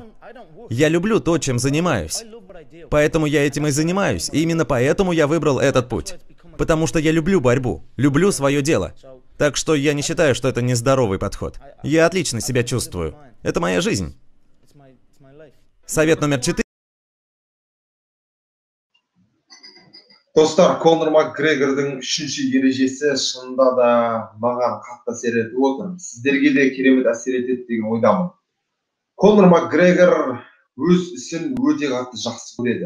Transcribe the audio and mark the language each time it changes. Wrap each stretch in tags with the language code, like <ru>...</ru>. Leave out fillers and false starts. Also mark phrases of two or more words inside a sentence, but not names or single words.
<ru>Я люблю то, чем занимаюсь. Поэтому я этим и занимаюсь. И именно поэтому я выбрал этот путь. Потому что я люблю борьбу, люблю свое дело. Так что я не считаю, что это нездоровый подход. Я отлично себя чувствую. Это моя жизнь. Совет номер 4.</ru> <kk>Достар, Конор Макгрегордың үшінші ережесі шынында да маған қатты әсер етіп отыр. Сіздерге де керемет әсер етеді деген ойдамын. Конор Макгрегор өз ісін өте қатты жақсы көреді.</kk>